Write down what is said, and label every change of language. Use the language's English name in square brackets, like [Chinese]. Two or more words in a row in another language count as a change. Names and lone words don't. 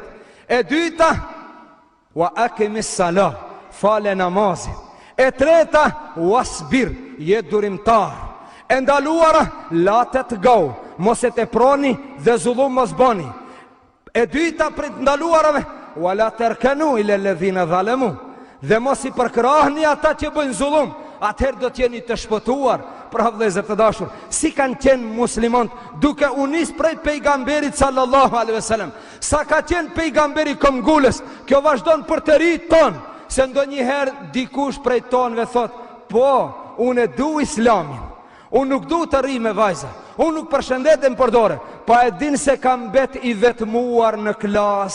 [Albanian] E dyta, [Arabic] وأقم الصلاة, [Albanian] fale namazin. E treta, wasbir, je durimtar. E ndaluara, [Arabic] لا تطغوا, [Albanian] mos e teproni dhe zullum mos boni. E dyta për të ndaluarave, [Arabic] ولا تركنوا إلى الذين ظلموا, [Albanian] dhe mos i përkrahni ata që bëjnë zullum, atëherë do t'jeni të shpëtuar. Pra vëllezër të dashur, si kanë qenë muslimanët duke u nis prej pejgamberit [Arabic] صلى الله عليه وسلم, [Albanian] sa ka qenë pejgamberi këmbgulës, kjo vazhdon për të rit ton, se ndonjëherë dikush prej tonëve thot, po, unë e du islamin, unë nuk du të rri me vajza, unë nuk përshëndetem për dore, pa e din se kam bet i vetmuar në klas.